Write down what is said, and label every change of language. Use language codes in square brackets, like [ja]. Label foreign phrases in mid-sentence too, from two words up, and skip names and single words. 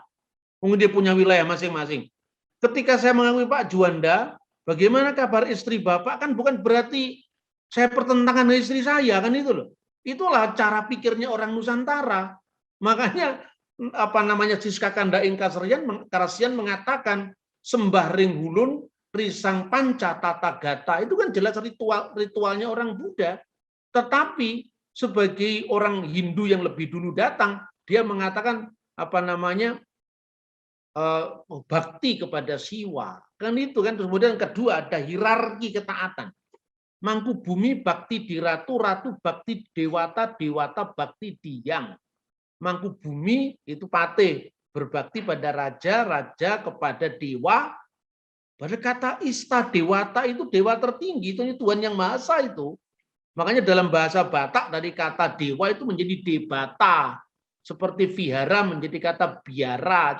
[id] Mungkin dia punya wilayah masing-masing. Ketika saya mengakui Pak Juanda, bagaimana kabar istri Bapak? Kan bukan berarti saya pertentangan dengan istri saya, kan itu loh. Itulah cara pikirnya orang Nusantara. Makanya Siska Kanda Karasian mengatakan [kaw] sembah ring hulun, risang panca tata gata. [id] Itu kan jelas ritualnya orang Buddha. Tetapi sebagai orang Hindu yang lebih dulu datang, dia mengatakan bakti kepada Siwa. Kan itu kan. Kemudian kedua ada hierarki ketaatan. [kaw] Mangku bumi bakti di ratu, ratu bakti dewata, dewata bakti diyang. [id] Mangku bumi itu pate, berbakti pada raja, raja kepada dewa. Pada kata ista dewata itu dewa tertinggi, itu Tuhan yang Maha Esa itu. Makanya dalam bahasa Batak dari kata dewa itu menjadi debata. Seperti vihara menjadi kata biara.